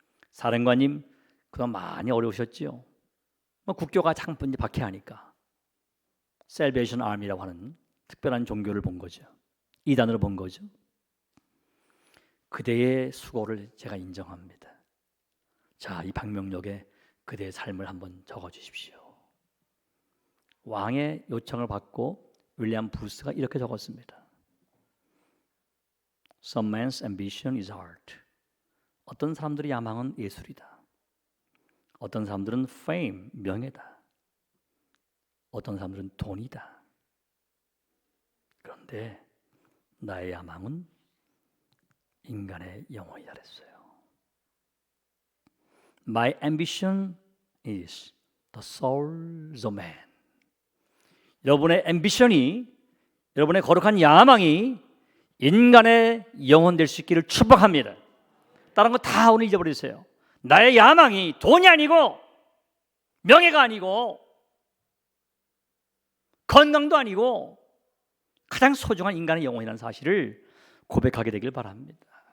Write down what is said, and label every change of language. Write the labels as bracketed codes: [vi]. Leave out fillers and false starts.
[ko] 사령관님, 그동안 많이 어려우셨지요. 국교가 장분히 박해하니까 셀베이션 아미라고 하는 특별한 종교를 본 거죠. 이단으로 본 거죠. 그대의 수고를 제가 인정합니다. 자, 이 방명록에 그대의 삶을 한번 적어 주십시오. 왕의 요청을 받고 윌리엄 부스가 이렇게 적었습니다. [en] Some man's ambition is art. [ko] 어떤 사람들의 야망은 예술이다. 어떤 사람들은 fame, 명예다. 어떤 사람들은 돈이다. 그런데 나의 야망은 인간의 영혼이다 그랬어요. [en] My ambition is the soul of man. [ko] 여러분의 ambition이, 여러분의 거룩한 야망이 인간의 영혼 될 수 있기를 축복합니다. 다른 거 다 오늘 잊어버리세요. 나의 야망이 돈이 아니고 명예가 아니고 건강도 아니고 가장 소중한 인간의 영혼이라는 사실을 고백하게 되길 바랍니다.